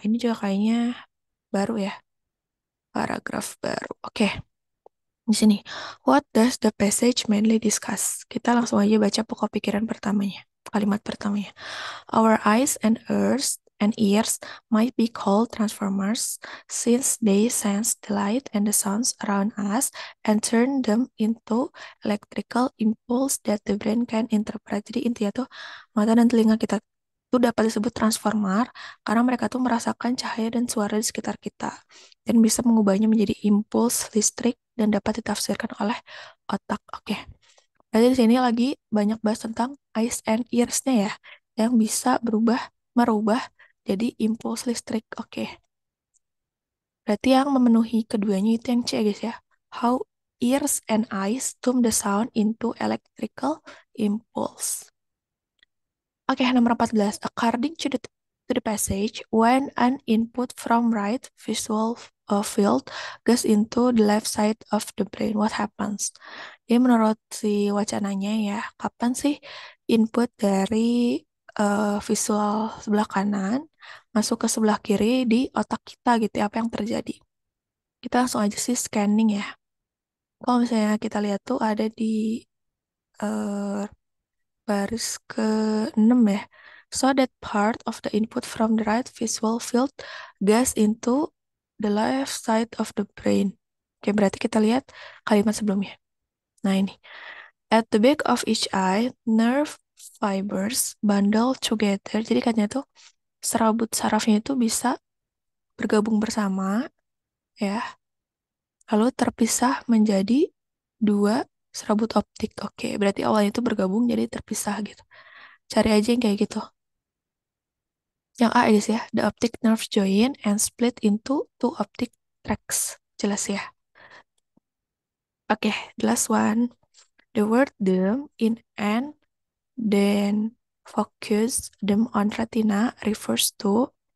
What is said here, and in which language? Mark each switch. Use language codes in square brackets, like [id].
[id] Ini juga kayaknya baru ya. Paragraf baru. Oke, di sini. [en] What does the passage mainly discuss? [id] Kita langsung aja baca pokok pikiran pertamanya. Kalimat pertamanya. [en] Our eyes and ears might be called transformers since they sense the light and the sounds around us and turn them into electrical impulse that the brain can interpret. [id] Jadi intinya tuh mata dan telinga kita tuh dapat disebut transformer karena mereka tuh merasakan cahaya dan suara di sekitar kita dan bisa mengubahnya menjadi impuls listrik dan dapat ditafsirkan oleh otak. Oke. Berarti di sini lagi banyak bahas tentang [en] eyes and ears- [id] nya ya, yang bisa merubah jadi impuls listrik. Oke. Berarti yang memenuhi keduanya itu yang C guys ya. [en] How ears and eyes tune the sound into electrical impulse. [id] Oke, nomor 14. [en] According to to the passage, when an input from right visual field goes into the left side of the brain, what happens? [id] Jadi menurut si wacananya ya, kapan sih input dari visual sebelah kanan masuk ke sebelah kiri di otak kita gitu ya, apa yang terjadi? Kita langsung aja sih scanning ya. Kalau misalnya kita lihat tuh ada di eh, baris ke-6 ya. [en] So that part of the input from the right visual field goes into the left side of the brain. [id] Oke, berarti kita lihat kalimat sebelumnya. Nah ini. [en] At the back of each eye, nerve fibers bundle together. [id] Jadi katanya tuh serabut sarafnya itu bisa bergabung bersama ya. Lalu terpisah menjadi dua serabut optik. Oke, berarti awalnya itu bergabung jadi terpisah gitu. Cari aja yang kayak gitu. Yang A aja sih ya. [en] The optic nerve join and split into two optic tracks. [id] Jelas ya. [en] Oke, the last one. The word them in and then focus them on retina refers to.